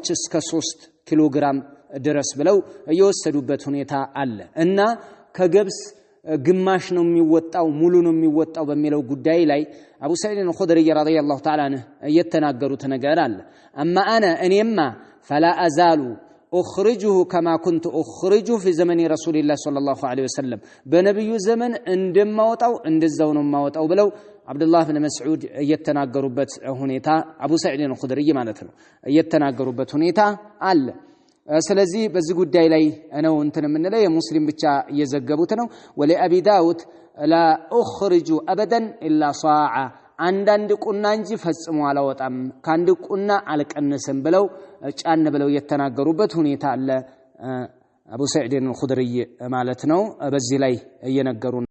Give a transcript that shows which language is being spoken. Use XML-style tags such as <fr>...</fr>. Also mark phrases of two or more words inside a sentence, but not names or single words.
<am>እስከ 3 ኪሎ ግራም ድረስ ብለው እየወሰዱበት ሁኔታ አለ እና ከገብስ ግማሽ ነው የሚወጣው ሙሉ ነው የሚወጣው በሚለው ጉዳይ ላይ አቡ ሰዒድ አልኹድሪ ረዲየላሁ ተዓላ ዐንሁ የተናገሩት ነገር አለ። اما እኔማ</am> <ar>فلا ازال اخرجه كما كنت اخرجه في زمن رسول الله صلى الله عليه وسلم</ar> <am>በነብዩ ዘመን እንደማወጣው እንደዛው ነው ማወጣው ብለው አብዱላህ ኢብኑ መስዑድ የተናገሩበት ሁኔታ አቡ ሰዒድ አልኹድሪ ማለት ነው የተናገሩበት ሁኔታ አለ። ስለዚህ በዚህ ጉዳይ ላይ ነው እንትን የምንለው የሙስሊም ብቻ እየዘገቡት ነው።</am> <ar>ولأبي داود لا اخرج ابدا الا صاع</ar> <am>አንዳንድ ቁና እንጂ ፈጽሞ አላወጣም ካንድ ቁና አልቀነሰም ብለው ጫን ብለው የተናገሩበት ሁኔታ አለ አቡ ሰዒድ አልኹድሪ ማለት ነው። በዚህ ላይ እየነገሩ</am>